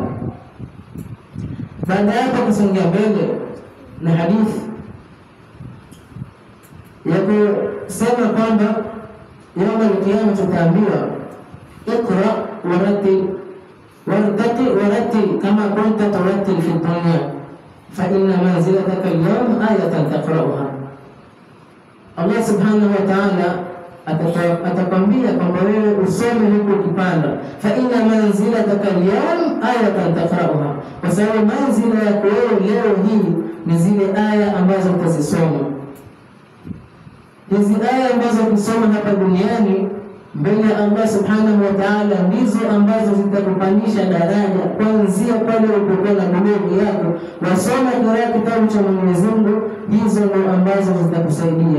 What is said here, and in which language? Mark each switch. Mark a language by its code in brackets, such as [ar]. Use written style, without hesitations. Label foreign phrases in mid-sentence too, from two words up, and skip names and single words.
[sw] Baada ya hapo kusonga mbele na hadithi ya kusema kwamba [ar] يوم القيامة [sw] tutaambiwa [ar] اقرأ ورتل كما كنت ترتل في دنيا فإن منزلتك اليوم آية تقرؤها. الله سبحانه وتعالى [sw] atakwambia kwamba wewe usome huko kipanda, [ar] فإن منزلتك اليوم آية تقرؤها, [sw] kwa sababu manzila yako wewe leo hii ni zile aya ambazo utazisoma. Hizi aya ambazo kusoma hapa duniani mbele ya [ar] الله سبحانه وتعالى [sw] ndizo ambazo zitakupandisha daraja kuanzia pale ulipokuwa na dunia yako, wasoma kitabu cha Mwenyezi Mungu, hizo ndio ambazo zitakusaidia.